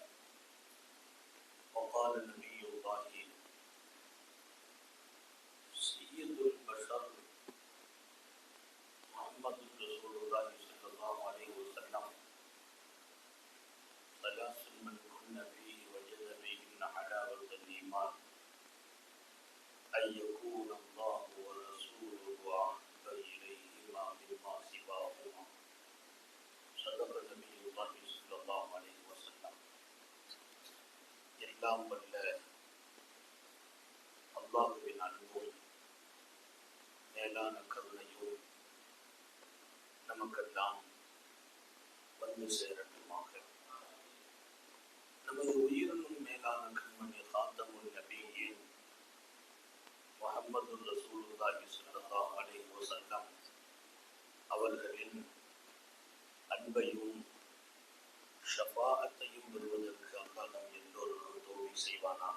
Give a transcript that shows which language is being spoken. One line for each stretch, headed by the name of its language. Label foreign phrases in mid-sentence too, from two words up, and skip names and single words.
Arabic: وقال نبي الله سيد البشر محمد رسول الله صلى الله عليه وسلم ثلاث من كن فيه وجد فيهن حلاوة الإيمان أن يكون الله ورسوله أحب إليهما مما سواهما. صدق نبي الله صلى الله عليه وسلم.
Tamil: எல்லாம் வல்ல அல்லாஹ்வின் அன்பும் மேலான கருணையும் நமக்கெல்லாம் வந்து சேரட்டுமாக. நமது உயிரினும் மேலான கண்மணி காத்தமுல் நபியின் முஹம்மது
Arabic: رسول الله صلى الله عليه وسلم
Tamil: அவர்களின் அன்பையும் ஷஃபாஅத்தையும் பெறுவதற்கு அல்லாஹ் நம் எல்லோருக்கும் தௌஃபீக் செய்வானாக.